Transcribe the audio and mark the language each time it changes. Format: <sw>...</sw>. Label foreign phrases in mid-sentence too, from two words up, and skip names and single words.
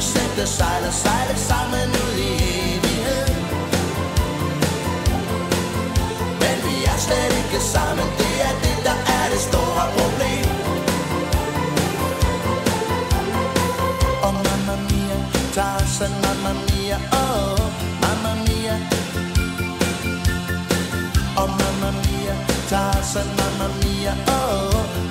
<da>der sejler, sejler sammen ud i evighed. Men vi er slet ikke sammen, det er det, der er det store problem.</da> <it>Og mamma mia, Tarzan, mamma mia, oh, mamma mia. Og mamma mia, Tarzan, mamma mia, oh.</it>